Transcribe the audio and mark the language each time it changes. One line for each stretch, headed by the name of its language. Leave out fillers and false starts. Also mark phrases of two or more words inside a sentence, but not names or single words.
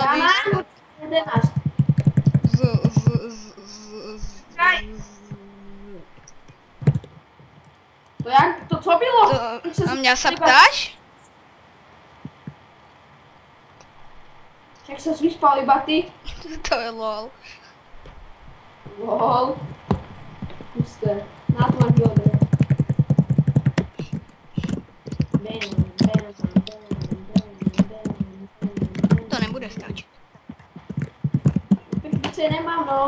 Slovak: Ja mám 11.
Czech: To co bylo?
Slovak: Na mňa sa ptáš? Však sa vyspal iba ty. To je lol. Lol. Pusté. Na to mám bílé drevo. To nebude stačiť.
Czech: Tak více nemám, no.